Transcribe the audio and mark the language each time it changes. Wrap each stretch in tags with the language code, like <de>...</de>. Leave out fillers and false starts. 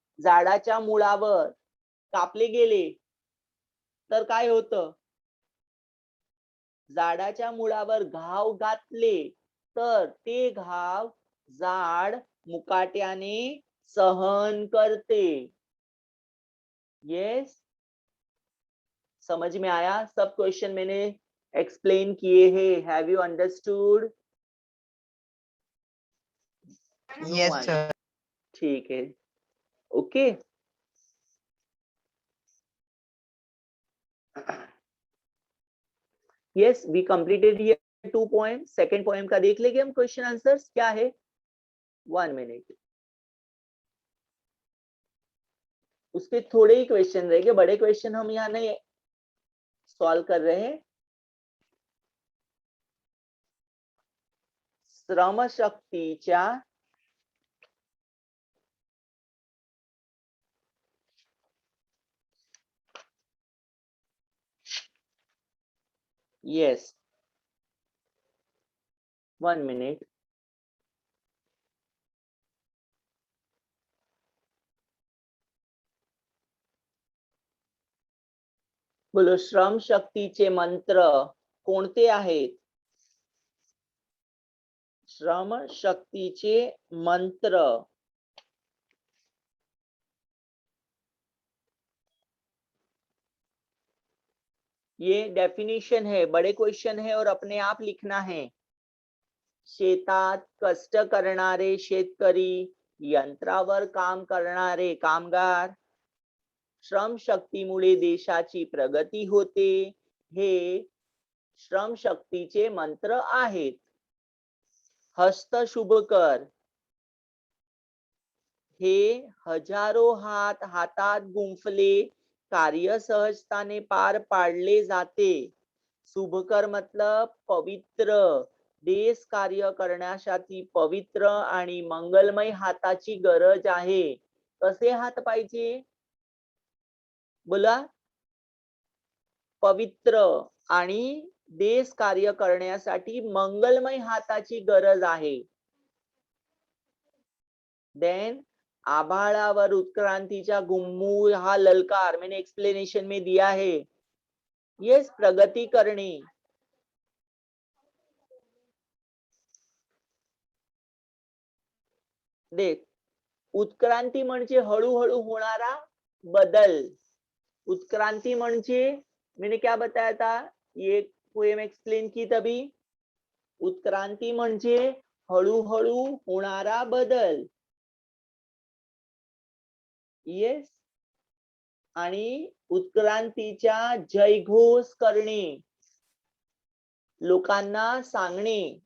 <mr>झाडाच्या मुळावर कापले गेले तर काय होतं? झाडाच्या मुळावर घाव घातले तर ते घाव झाड मुकाट्याने सहन करते.</mr> <hi>यस. समझ में आया? सब क्वेश्चन मैंने एक्सप्लेन किए हैं.</hi> <en>Have you understood? Yes, sir.</en> <hi>ठीक है. Okay.</hi> <en>Yes, we completed here 2 poem.</en> <hi>Second poem का देख लेंगे हम क्वेश्चन आंसर्स क्या है. 1 मिनट. उसके थोड़े ही क्वेश्चन रहेंगे, बड़े क्वेश्चन हम यहाँ नहीं सॉल्व कर रहे हैं.</hi> <mr>श्रमशक्तीच्या येस 1 मिनिट. बोलो. श्रम शक्तीचे मंत्र कोणते आहेत? श्रम शक्तीचे मंत्र.</mr> <hi>ये डेफिनेशन है, बड़े क्वेश्चन है और अपने आप लिखना है.</hi> <mr>शेतात कष्ट करणारे शेतकरी, यंत्रावर काम करणारे कामगार, श्रमशक्तीमुळे देशाची प्रगती होते, हे श्रमशक्तीचे मंत्र आहेत. हस्त शुभ कर, हे हजारो हात हातात गुंफले कार्य सहजताने पार पाडले जाते. शुभकर</mr> <hi>मतलब पवित्र.</hi> <mr>देश कार्य करण्यासाठी पवित्र आणि मंगलमय हाताची गरज आहे. कसे हात पाहिजे? बोला. पवित्र आणि देश कार्य करण्यासाठी मंगलमय हाताची गरज आहे. देन आभाळावर उत्क्रांतीचा गुम्मू हा ललकार</mr> <hi>मैंने एक्सप्लेनेशन में दिया है.</hi> <mr>यस, प्रगती करणे. देख, उत्क्रांती म्हणजे हळूहळू होणारा बदल. उत्क्रांति म्हणजे</mr> <hi>मैंने क्या बताया था, ये पोएम एक्सप्लेन की तभी.</hi> <mr>उत्क्रांती म्हणजे हळूहळू होणारा बदल. येस. आणि उत्क्रांतीच्या जयघोष करणे, लोकांना सांगणे.</mr>